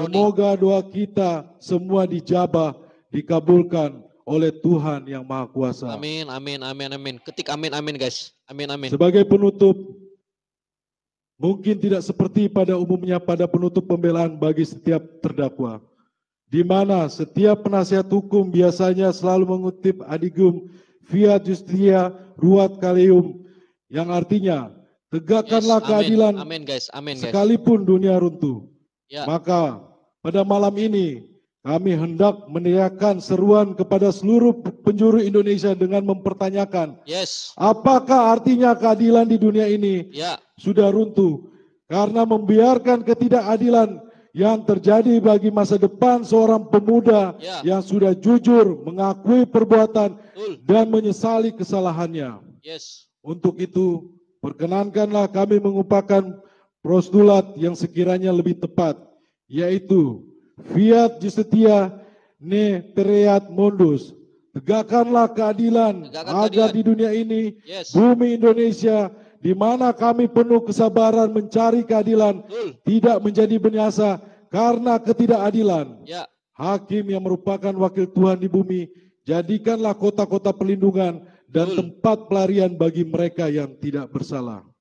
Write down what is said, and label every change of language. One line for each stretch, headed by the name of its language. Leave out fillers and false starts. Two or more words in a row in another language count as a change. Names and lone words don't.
Indonesian: Semoga doa kita semua dijabah, dikabulkan oleh Tuhan yang Maha Kuasa. Amin, amin, amin, amin. Ketik amin, amin guys. Amin, amin. Sebagai penutup, mungkin tidak seperti pada umumnya pada penutup pembelaan bagi setiap terdakwa, di mana setiap penasihat hukum biasanya selalu mengutip adigum
Latin: fiat justia ruat caelum,
Indonesian: yang artinya tegakkanlah keadilan, amin, guys. Amin, guys. Sekalipun dunia runtuh. Ya. Maka pada malam ini kami hendak meneriakkan seruan kepada seluruh penjuru Indonesia dengan mempertanyakan, apakah artinya keadilan di dunia ini sudah runtuh karena membiarkan ketidakadilan yang terjadi bagi masa depan seorang pemuda yang sudah jujur mengakui perbuatan dan menyesali kesalahannya. Untuk itu, perkenankanlah kami mengumpulkan postulat yang sekiranya lebih tepat, yaitu
Latin: fiat justitia ne pereat mundus.
Indonesian: Tegakkanlah keadilan agar di dunia ini, bumi Indonesia, di mana kami penuh kesabaran mencari keadilan, tidak menjadi binasa karena ketidakadilan. Hakim yang merupakan wakil Tuhan di bumi, jadikanlah kota-kota perlindungan dan tempat pelarian bagi mereka yang tidak bersalah.